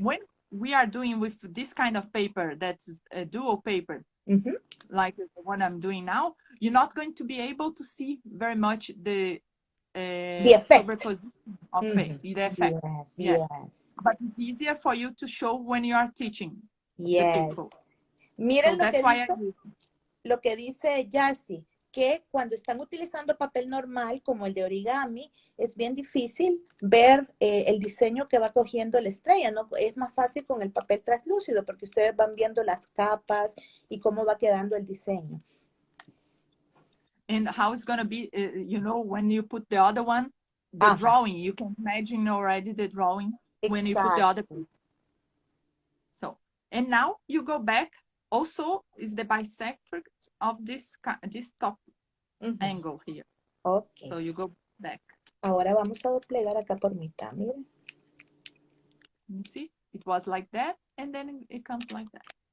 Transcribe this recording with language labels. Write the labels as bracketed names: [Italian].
[English] When we are doing with this kind of paper, that's a dual paper, like the one I'm doing now, you're not going to be able to see very much the effect superposition of the effect. Yes. But it's easier for you to show when you are teaching the people. [Spanish] Miren [English] So [Spanish] lo que dice Jacy, que cuando están utilizando papel normal como el de origami, es bien difícil ver el diseño que va cogiendo la estrella, ¿no? Es más fácil con el papel translúcido porque ustedes van viendo las capas y cómo va quedando el diseño. [English] And how it's going to be, you know, when you put the other one, the drawing, you can imagine already the drawing when you put the other piece. So, and now you go back, also is the bisectrix of this top angle here. Okay. So you go back. [Spanish] Ahora vamos a doblegar acá por mitad, miren. [English] You see, it was like that, and then it comes like that.